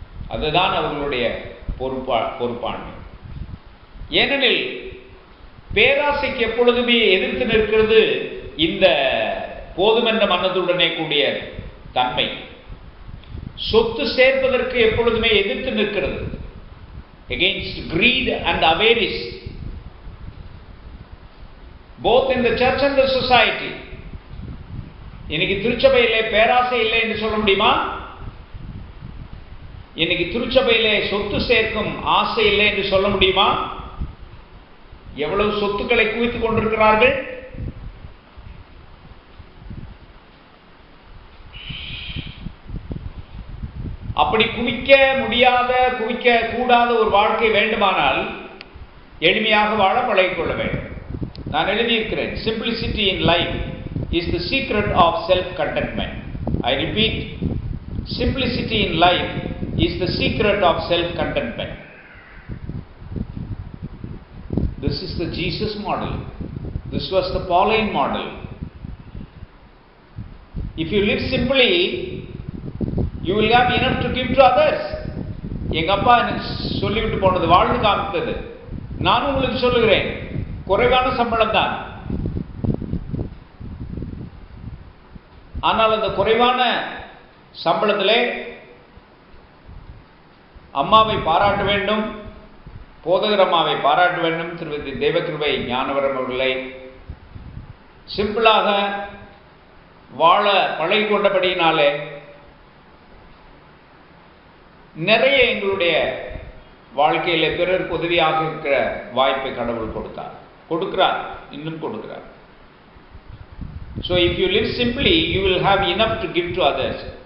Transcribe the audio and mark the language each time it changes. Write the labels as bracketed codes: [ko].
[ta] அதுதான் அவர்களுடைய பொறுப்பாண்மை. ஏனெனில் பேராசைக்கு எப்பொழுதுமே எதிர்த்து நிற்கிறது இந்த போதுமென்ற மனதுடனே கூடிய தன்மை. சொத்து சேர்ப்பதற்கு எப்பொழுதுமே எதிர்த்து நிற்கிறது. [en] against greed and avarice, both in the church and the society. [ta] இன்னைக்கு திருச்சபையிலே பேராசை இல்லை என்று சொல்ல முடியுமா? இன்னைக்கு திருச்சபையிலே சொத்து சேர்க்கும் ஆசை இல்லை என்று சொல்ல முடியுமா? எவ்வளவு சொத்துக்களை குவித்துக் கொண்டிருக்கிறார்கள். அப்படி குவிக்க முடியாத, குவிக்க கூடாத ஒரு வாழ்க்கை வேண்டுமானால் எளிமையாக வாழ பழகிக்கொள்ள வேண்டும். நான் எழுதியிருக்கிறேன், [en] simplicity in life is the secret of self-contentment. I repeat, simplicity in life is the secret of self-contentment. This is the Jesus model. This was the Pauline model. If you live simply, you will have enough to give to others. [ta] எங்க அப்பா எனக்கு சொல்லிவிட்டு போனது, வாழ்ந்து காமித்தது. நான் உங்களுக்கு சொல்லுகிறேன், குறைவான சம்பளம் தான். ஆனால் அந்த குறைவான சம்பளத்திலே அம்மாவை பாராட்ட வேண்டும், போதகர் அம்மாவை பாராட்ட வேண்டும். திருமதி தேவகிருபை ஞானவரம் அவர்களை சிம்பிளாக வாழ பழகி கொண்டபடியினாலே நிறைய எங்களுடைய வாழ்க்கையில் பிறருக்கு உதவியாக இருக்கிற வாய்ப்பை கடவுள் கொடுக்கிறார், இன்னும் கொடுக்கிறார். [en] So if you live simply, you will have enough to give to others.